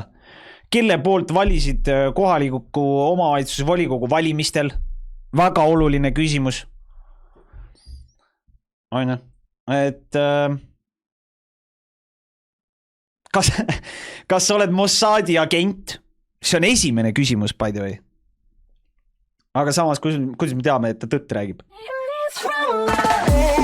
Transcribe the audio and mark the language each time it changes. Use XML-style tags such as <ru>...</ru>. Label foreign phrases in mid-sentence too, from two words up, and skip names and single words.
<et>Kelle poolt valisid kohaliku omavalitsuse volikogu valimistel? Väga oluline küsimus. On ju? Et kas sa oled Mossadi agent? See on esimene küsimus,</et> <en>by the way.</en> <et>Aga samas, kuidas me teame, et ta tõtt räägib?</et>